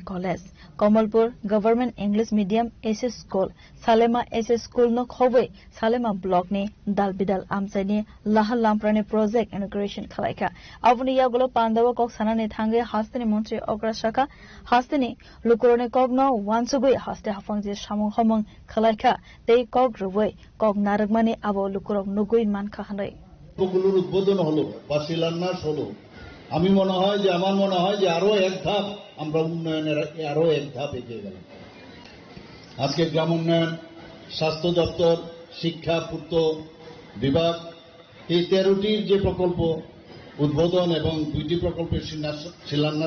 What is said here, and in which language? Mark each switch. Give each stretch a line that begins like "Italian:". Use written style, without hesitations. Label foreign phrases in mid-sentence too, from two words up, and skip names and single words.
Kok Borok: college Kamalpur government English medium SS school Salema SS school no Khobei Salema block ni dalbidal amsani lahal lamprani
English: project integration
Kok Borok: khalaika avni yagulo pandawa kok sanane thange hastini montri okra shaka hastini lukurone kogno wansugui haste hafangje samung homong khalaika tei kok ruwei kok naragmani abo lukurok nugui man khanai
Bangla: গুলোর উদ্বোধন হলো বা শিলান্যাস হলো আমি মনে হয় যে আমার মনে হয় যে আরো এক ধাপ আমরা উন্নয়নের আরো এক ধাপ এগিয়ে গেলাম আজকে গ্রাম উন্নয়ন স্বাস্থ্য দপ্তর শিক্ষা পূর্ত বিভাগ এই 13টির যে প্রকল্প উদ্বোধন এবং 2টি প্রকল্পের শিলান্যাস